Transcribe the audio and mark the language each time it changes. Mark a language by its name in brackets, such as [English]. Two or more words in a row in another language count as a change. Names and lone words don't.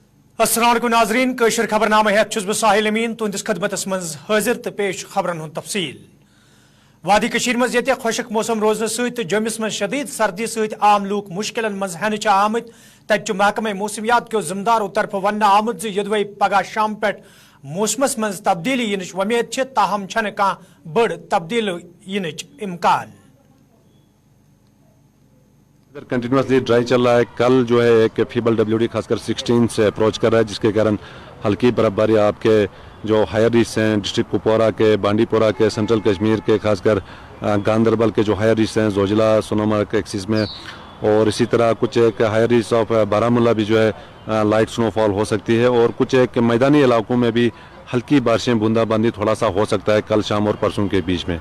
[Kashmiri] अस्सलाम वालेकुम नाज़रीन, कशर खबरनामा है छुस बह साहिल अमीन तुंदिस खदमतस मज हाजिर तो पेश खबरन हुंद तफसील। वादी कशीर मज ये खुशक मौसम रोजन सत जमिस मज शदीद सर्दी सत आम लूक मुश्किलन मज हन आमत तत महकमे मौसमियात क्यों जिम्मेदारों तरफ वन आमुद यदवे पगह शाम पे मौसमस मज तब्दीली यिनच वमेद ताहम छन कह बड़ तब्दीली यिनच इम्कान। [Hindi] इधर [English] continuously dry [Hindi] चल रहा है। कल जो है एक [English] feeble WD [Hindi] खासकर 16 से अप्रोच कर रहा है, जिसके कारण हल्की बर्फबारी आपके जो [English] higher reach [Hindi] हैं डिस्ट्रिक्ट कुपवारा के, बांडीपोरा के, सेंट्रल कश्मीर के, खासकर गांदरबल के जो [English] higher reach [Hindi] हैं जोजिला सोनमर्ग के एक्सिस में, और इसी तरह कुछ एक [English] higher reach of [Hindi] बारामूला भी जो है [English] light snowfall [Hindi] हो सकती है, और कुछ एक मैदानी इलाकों में भी हल्की बारिशें बूंदाबांदी थोड़ा सा हो सकता है कल शाम और परसों के बीच में।